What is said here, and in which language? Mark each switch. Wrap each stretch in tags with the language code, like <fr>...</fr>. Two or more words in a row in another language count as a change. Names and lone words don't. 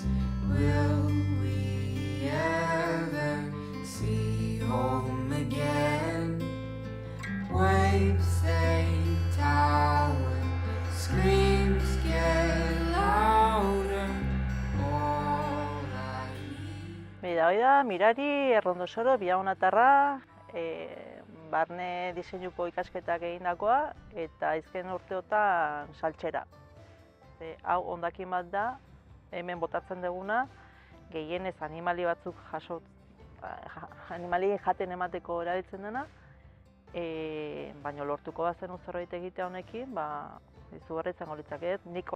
<en>Will we ever see home again? Waves they tower, screams get louder. All I need.</en> <eu>Hori da, Mirari Orrondosoro, Biaonatarra, barne diseinuko ikasketak egindakoa eta azken urteotan saltxera. Hau hondakin bat da, hemen botatzen duguna, gehienez animali batzuk animali jaten emateko erabiltzen dena, baina lortuko bazen zerbait egitea honekin, izugarri izango litzake, niko.</eu>